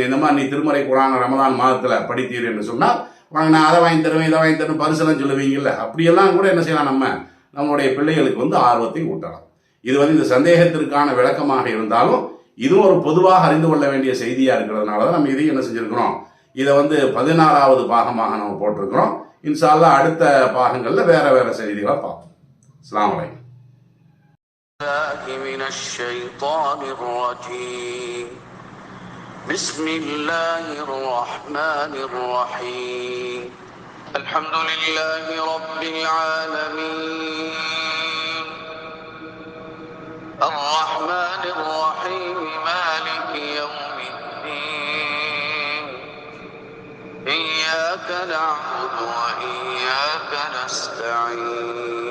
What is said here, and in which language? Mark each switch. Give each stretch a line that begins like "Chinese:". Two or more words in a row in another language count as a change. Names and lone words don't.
Tamil: இந்த மாதிரி நீ திருமறை குரானை ரமதான் மாதத்தில் படித்தீர் என்று சொன்னால் நான் அதை வாங்கி தருவேன், இதை வாங்கி தருவேன், பரிசெல்லாம் சொல்லுவீங்கல்ல, அப்படியெல்லாம் கூட என்ன செய்யலாம், நம்மளுடைய பிள்ளைகளுக்கு ஆர்வத்தை ஊட்டலாம். இது இந்த சந்தேகத்திற்கான விளக்கமாக இருந்தாலும் இதுவும் ஒரு பொதுவாக அறிந்து கொள்ள வேண்டிய செய்தியாக இருக்கிறதுனால தான் நம்ம இதையும் என்ன செஞ்சுருக்கிறோம், இதை 16வது பாகமாக நம்ம போட்டிருக்கிறோம்.
Arabic: إن شاء الله
Tamil: அடுத்த பாகங்களில் வேற வேற செய்திகளை பார்ப்போம்.
Arabic: السلام عليكم. من الشيطان الرجيم بسم الله الرحمن الرحيم الحمد لله رب العالمين الرحمن الرحيم مالك يوم الدين إياك نعبد وإياك نستعين